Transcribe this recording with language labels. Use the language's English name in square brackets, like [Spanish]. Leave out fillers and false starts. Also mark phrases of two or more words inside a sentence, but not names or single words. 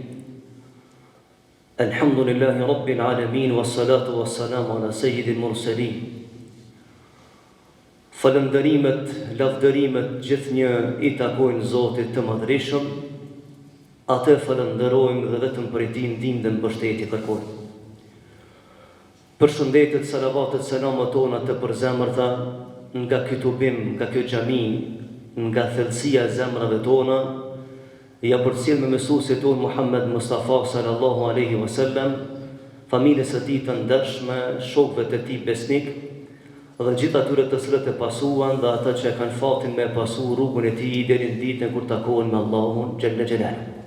[Arabic] الحمد لله رب العالمين والصلاة والسلام على سيد المرسلين [Albanian] Falënderimet, lavdërimet gjithnjë I takojnë Zotit të Madhreshëm, atë falënderojmë dhe vetëm për tij ndihmë dhe mbështetje kërkojmë. Përshëndetet, salavatet, selamat tona të përzemërta nga ky tubim, nga kjo xhami, nga thellësia e zemrave tona, ja përcjell me mësuesit tonë Muhammed Mustafa [Arabic] صلى الله عليه وسلم, [Albanian] familjes së tij të ndershme, shokëve të tij besnik, dhe gjithë atyre të cilët e pasuan dhe ata që kanë fatin me pasu rrugën e tij deri në ditën kur takohen me Allahun [Arabic] جل جلاله.